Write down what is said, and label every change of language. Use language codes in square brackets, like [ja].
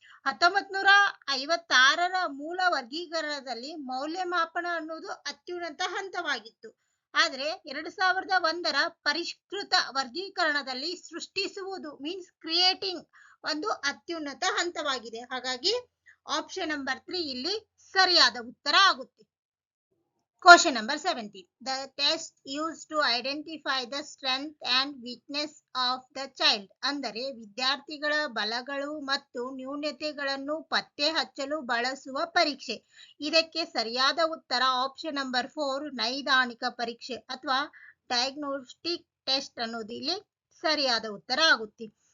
[kn] 1956ರ ಮೂಲ ವರ್ಗೀಕರಣದಲ್ಲಿ ಮೌಲ್ಯಮಾಪನ ಅನ್ನೋದು ಅತ್ಯುನ್ನತ ಹಂತವಾಗಿತ್ತು. ಆದರೆ 2001ರ ಪರಿಷ್ಕೃತ ವರ್ಗೀಕರಣದಲ್ಲಿ ಸೃಷ್ಟಿಸುವುದು [en] means creating [kn] ಒಂದು ಅತ್ಯುನ್ನತ ಹಂತವಾಗಿದೆ. ಹಾಗಾಗಿ ಆಪ್ಷನ್ ನಂಬರ್ 3 ಇಲ್ಲಿ ಸರಿಯಾದ ಉತ್ತರ ಆಗುತ್ತೆ. [en] Question number 17. The test used to identify the strength and weakness of the child. [kn] ಅಂದರೆ ವಿದ್ಯಾರ್ಥಿಗಳ ಬಲಗಳು ಮತ್ತು ನ್ಯೂನತೆಗಳನ್ನು ಪತ್ತೆ ಹಚ್ಚಲು ಬಳಸುವ ಪರೀಕ್ಷೆ. ಇದಕ್ಕೆ ಸರಿಯಾದ ಉತ್ತರ ಆಪ್ಷನ್ ನಂಬರ್ 4 ನೈದಾನಿಕ ಪರೀಕ್ಷೆ ಅಥವಾ ಡಯಾಗ್ನೋಸ್ಟಿಕ್ ಟೆಸ್ಟ್ ಅನ್ನೋದು ಇಲ್ಲಿ ಸರಿಯಾದ ಉತ್ತರ ಆಗುತ್ತೆ.